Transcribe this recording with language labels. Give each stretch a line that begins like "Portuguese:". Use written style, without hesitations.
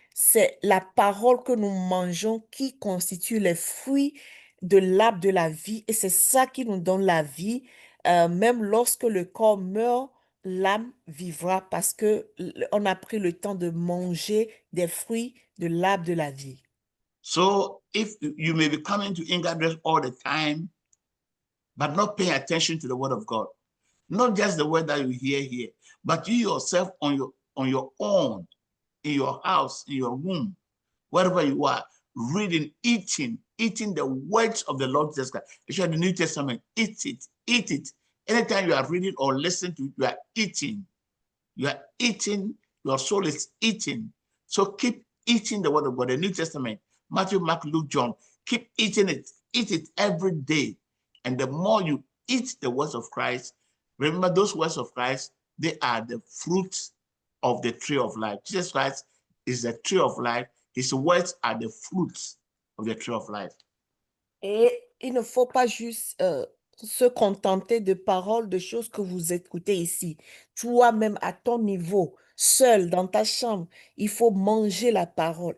French: C'est la parole que nous mangeons qui constitue les fruits de l'arbre de la vie. Et c'est ça qui nous donne la vie. Même lorsque le corps meurt, l'âme vivra parce que on a pris le temps de manger des fruits de l'arbre de la vie.
English: So if you may be coming to Ingadress all the time, but not paying attention to the word of God, not just the word that you hear here, but you yourself on your own, in your house, in your room, wherever you are, reading, eating the words of the Lord Jesus Christ. Especially the New Testament, eat it. Anytime you are reading or listening to it, you are eating. You are eating, your soul is eating. So keep eating the word of God, the New Testament, Matthew, Mark, Luke, John. Keep eating it. Eat it every day. And the more you eat the words of Christ, remember those words of Christ, they are the fruits of the tree of life. Jesus Christ is the tree of life. His words are the fruits of the tree of life.
French: Et il ne faut pas juste se contenter de paroles, de choses que vous écoutez ici. Toi-même, à ton niveau, seul, dans ta chambre, il faut manger la parole.